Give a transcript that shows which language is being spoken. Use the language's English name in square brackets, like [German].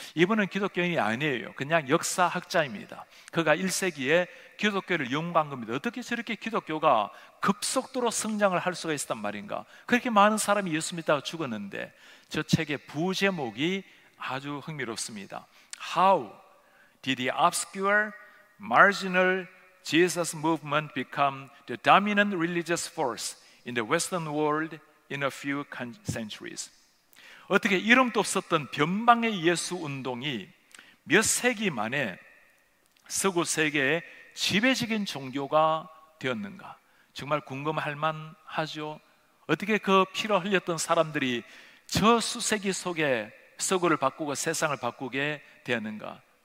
[Korean] 이분은 기독교인이 아니에요. 그냥 역사학자입니다. 그가 1세기에 기독교를 연구한 겁니다. 어떻게 저렇게 기독교가 급속도로 성장을 할 수가 있었단 말인가? 그렇게 많은 사람이 예수 믿다가 죽었는데 저 책의 부제목이 아주 흥미롭습니다. [English] How did the obscure, marginal Jesus movement become the dominant religious force in the Western world in a few centuries? [Korean] 어떻게 이름도 없었던 변방의 예수 운동이 몇 세기 만에 서구 세계의 지배적인 종교가 되었는가? 정말 궁금할 만하죠. 어떻게 그 피로 흘렸던 사람들이 저 수세기 속에 서구를 바꾸고 세상을 바꾸게 되었는가?